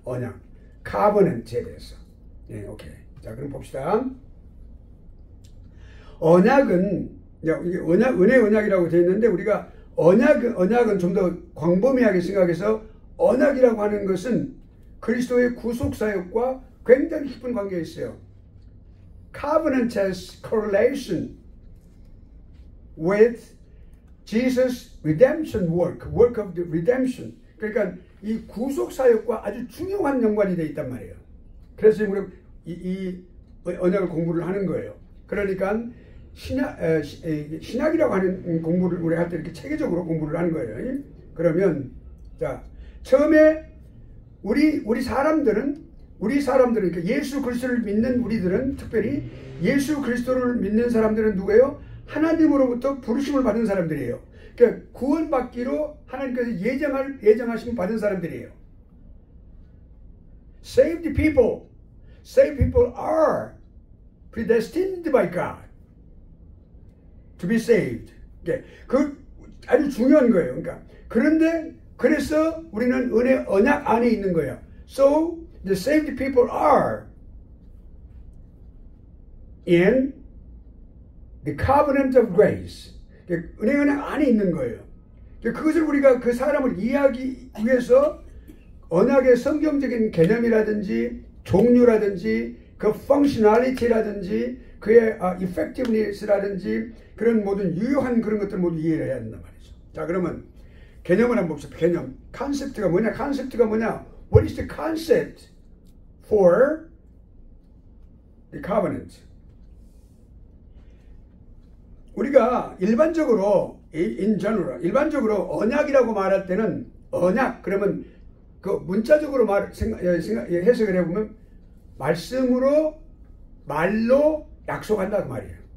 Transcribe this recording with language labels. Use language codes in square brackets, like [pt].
[ko] 언약, 카버넌트에 대해서. 네, 오케이. 자, 그럼 봅시다. 언약은 은혜 언약이라고 되어 있는데 우리가 언약은 좀 더 광범위하게 생각해서 언약이라고 하는 것은 그리스도의 구속 사역과 굉장히 깊은 관계가 있어요. [en] Covenant has correlation with Jesus' redemption work of the redemption. [ko] 그러니까 이 구속 사역과 아주 중요한 연관이 되어 있단 말이에요. 그래서 우리 이 언약을 공부를 하는 거예요. 그러니까 신학이라고 하는 공부를 우리 할 때 이렇게 체계적으로 공부를 하는 거예요. 그러면 자 처음에 우리 사람들은 그러니까 예수 그리스도를 믿는 우리들은 특별히 예수 그리스도를 믿는 사람들은 누구예요? 하나님으로부터 부르심을 받은 사람들이에요. 그러니까 구원받기로 하나님께서 예정하심을 받은 사람들이에요. [en] Saved people are predestined by God to be saved. [ko] 그 아주 중요한 거예요. 그러니까 그런데 그래서 우리는 은혜 언약 안에 있는 거예요. [en] So the saved people are in the covenant of grace. [ko] 은혜 언약 안에 있는 거예요. 그것을 우리가 그 사람을 이해하기 위해서 언약의 성경적인 개념이라든지 종류라든지 그 functionality라든지 그의 effectiveness라든지 그런 모든 유효한 그런 것들 모두 이해를 해야 된단 말이죠. 자, 그러면 개념을 한번 봅시다. 개념. 컨셉트가 뭐냐? 컨셉트가 뭐냐? [en] What is the concept for the covenant? [ko] 우리가 일반적으로 [en] in general [ko] 일반적으로 언약이라고 말할 때는 언약 그러면 그 문자적으로 해석을 해보면 말씀으로 말로 약속한다 그 말이에요.